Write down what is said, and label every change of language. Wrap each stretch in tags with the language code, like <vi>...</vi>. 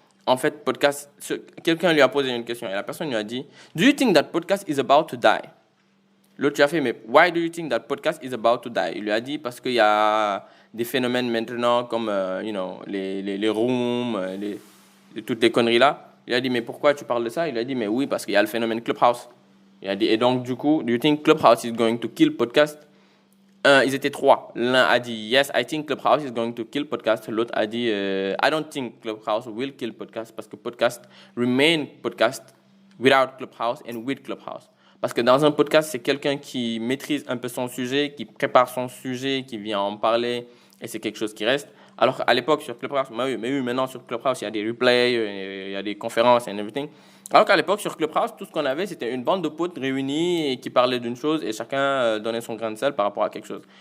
<fr>en fait, podcast, quelqu'un lui a posé une question et la personne lui a dit,</fr> <en>Do you think that podcast is about to die?</en> <fr>L'autre lui a fait, mais</fr> <en>why do you think that podcast is about to die?</en> <fr>Il lui a dit, parce qu'il y a des phénomènes maintenant comme, les rooms, toutes les conneries là. Il a dit, mais pourquoi tu parles de ça? Il a dit, mais oui, parce qu'il y a le phénomène Clubhouse. Il a dit, et donc, du coup,</fr> <en>do you think Clubhouse is going to kill podcast?</en> <fr>Ils étaient trois. L'un a dit,</fr> <en>yes, I think Clubhouse is going to kill podcast.</en> <fr>L'autre a dit,</fr> <en>I don't think Clubhouse will kill podcast</en> <fr>parce que</fr> <en>podcast remain podcast without Clubhouse and with Clubhouse.</en> <fr>Parce que dans un podcast, c'est quelqu'un qui maîtrise un peu son sujet, qui prépare son sujet, qui vient en parler, et c'est quelque chose qui reste. Alors qu'à l'époque, sur Clubhouse, mais oui, maintenant sur Clubhouse, il y a des replays, il y a des conférences</fr> <en>and everything.</en> <fr>Alors qu'à l'époque, sur Clubhouse, tout ce qu'on avait, c'était une bande de potes réunis et qui parlaient d'une chose et chacun donnait son grain de sel par rapport à quelque chose.</fr>